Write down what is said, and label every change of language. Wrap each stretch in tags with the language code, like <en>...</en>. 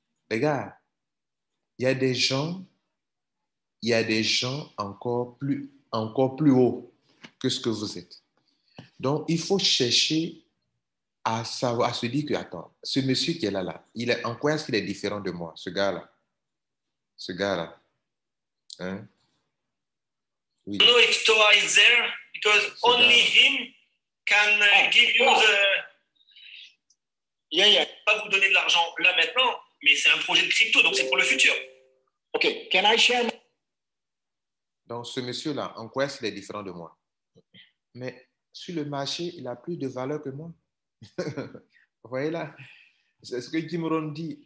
<fr>Les gars, il y a des gens encore plus haut que ce que vous êtes. Donc, il faut chercher à savoir, à se dire que, attends, ce monsieur qui est là, en quoi est-ce qu'il est différent de moi, ce gars-là? Ce gars-là. Hein? Oui.</fr> <en>I don't know if Toa is there, because only him can give you the... Yeah.</en> <fr>Pas vous donner de l'argent là maintenant, mais c'est un projet de crypto, donc c'est pour le futur.</fr> <en>Okay, can I share?</en> <fr>Donc, ce monsieur-là, en quoi est-ce qu'il est différent de moi? Mais sur le marché, il a plus de valeur que moi. Vous voyez là? C'est ce que Jim Rohn dit.</fr>